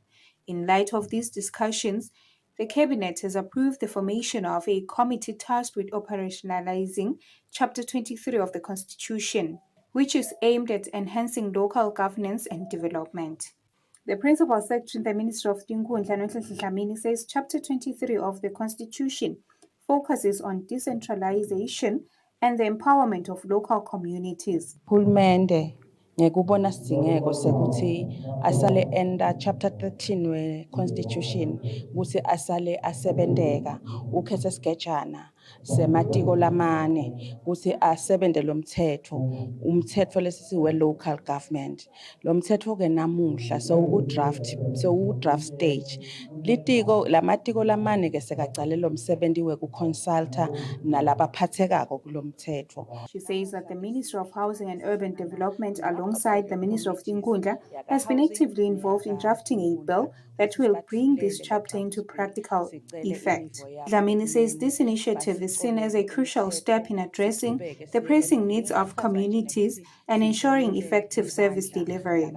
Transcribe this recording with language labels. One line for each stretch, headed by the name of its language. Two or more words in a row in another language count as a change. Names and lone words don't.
English: In light of these discussions, the Cabinet has approved the formation of a committee tasked with operationalizing Chapter 23 of the Constitution, which is aimed at enhancing local governance and development. The Principal Secretary in the Ministry of Tingundla, Nonhlanhla Dlamini, says Chapter 23 of the Constitution focuses on decentralization and the empowerment of local communities.
Swati: Hulumende ngekubona sidingeko sekuthi asale enda chapter 13 we constitution ukuthi asale asebenteka ukhethe sigejana sematiko lamane ukuthi asebente lo mthetho umthetho lesisiwe
English: local government
Swati: lo mthetho ke namuhla so
English: draft stage
Swati: litiko lamatiko lamane ke sekacale lo msebenzi we ku consulta nalabaphathekako kulo mthetho.
English: She says that the Ministry of Housing and Urban Development alongside the Ministry of Tingundla has been actively involved in drafting a bill that will bring this chapter into practical effect. Dlamini says this initiative is seen as a crucial step in addressing the pressing needs of communities and ensuring effective service delivery.